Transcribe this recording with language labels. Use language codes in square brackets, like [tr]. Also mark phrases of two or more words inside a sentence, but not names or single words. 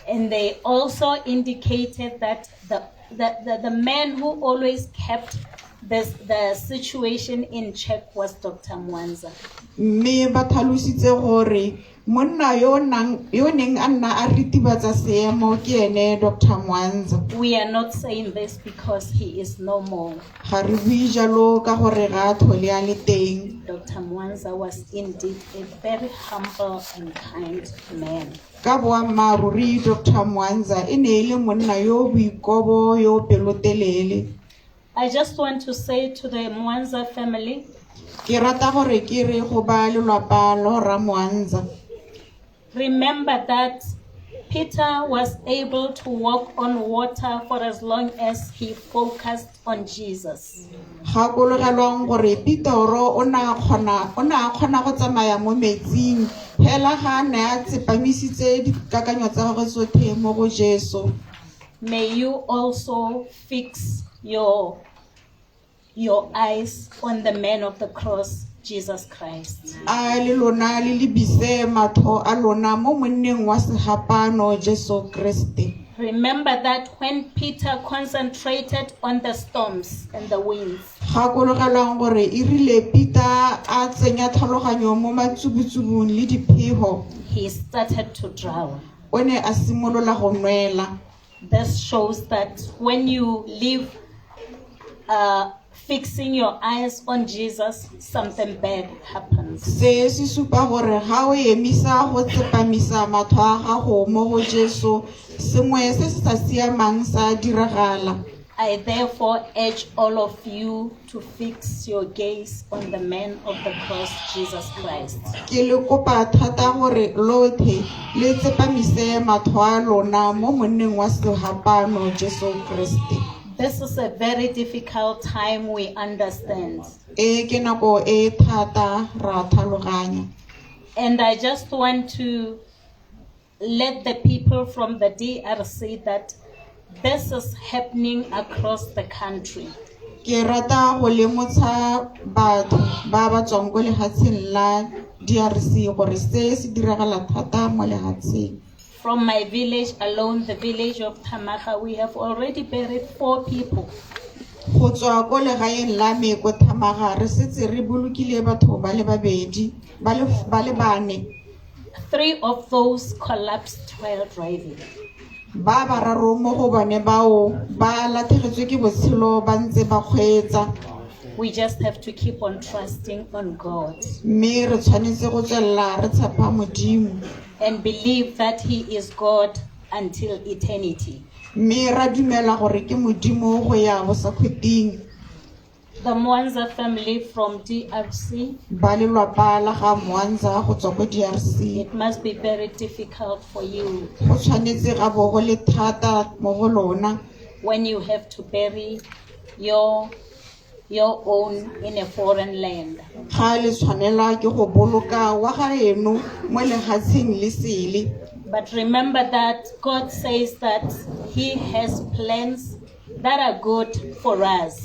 [en] And they also indicated that the man who always kept the situation in check was Dr. Mwanza. [tn] mme ba tlhalositse gore monna yo neng a nna a ritibatsa seemo ke ene Dr. Mwanza. [en] We are not saying this because he is no more. [tn] Ga re bue jalo ka gore ga a tlhole a le teng. [en] Dr. Mwanza was indeed a very humble and kind man. [tn] Ka boammaaruri Dr. Mwanza e ne e le monna yo boikobo yo pelotelele. [en] I just want to say to the Mwanza family, [tn] Ke rata gore ke re go ba lelapa lo ra Mwanza. [en] remember that Peter was able to walk on water for as long as he focused on Jesus. [tn] Gakologelwang gore Petero o na kgona go tsamaya mo metsing hela ga ne a tsepamisitse dikakanyo tsa gagwe tsotlhe mo go Jesu. [en] May you also fix your eyes on the man of the cross, Jesus Christ. [tn] A le lona le lebise matho a lona mo monneng wa segapano Jesu Kriste. [en] Remember that when Peter concentrated on the storms and the winds, [tn] Gakologelwang gore e rile Peter a tsenya tlhaloganyo mo matsubutsubung le diphego. [en] he started to drown. [tn] O ne a simolola go nwela. [en] This shows that when you live fixing your eyes on Jesus, something bad happens. [tn] Se se supa gore ga o emisa go tsepamisa matho a gago mo go Jesu, sengwe se se sa siamang sa diragala. [en] I therefore urge all of you to fix your gaze on the man of the cross, Jesus Christ. [tn] Ke le kopa thata gore lothe le tsepamise matho a lona mo monneng wa segapano Jesu Kriste. [en] This is a very difficult time, we understand. [tn] E ke nako e thata ra tlhaloganya. [en] And I just want to let the people from the DRC that this is happening across the country. [tn] Ke rata go lemotsha batho ba ba tswang ko lehatsheng la DRC gore se se diragala thata mo lehatsheng. [en] From my village alone, the village of Tamaga, we have already buried 4 people. [tn] Go tswa ko legaeng la me ko Thamaga re setse re bolokile batho ba le babedi ba le bane. [en] 3 of those collapsed while driving. [tn] Ba bararo mo go bone bao ba lathegetswe ke botshelo ba ntse ba kgweetsa. [en] We just have to keep on trusting on God [tn] Mme re tshwanetse go tswella re tshepa Modimo. [en] and believe that He is God until eternity. [tn] Mme ra dumela gore ke Modimo go ya go sa khweting. [en] The Mwanza family from DRC, [tn] Ba lelapa la ga Mwanza go tswa ko DRC. [en] it must be very difficult for you [tn] Go tshwanetse ga bo go le thata mo go lona [en] when you have to bury your own in a foreign land. [tn] ga le tshwanela ke go boloka wa gaeno mo lehatsheng le sele. [en] But remember that God says that He has plans that are good for us.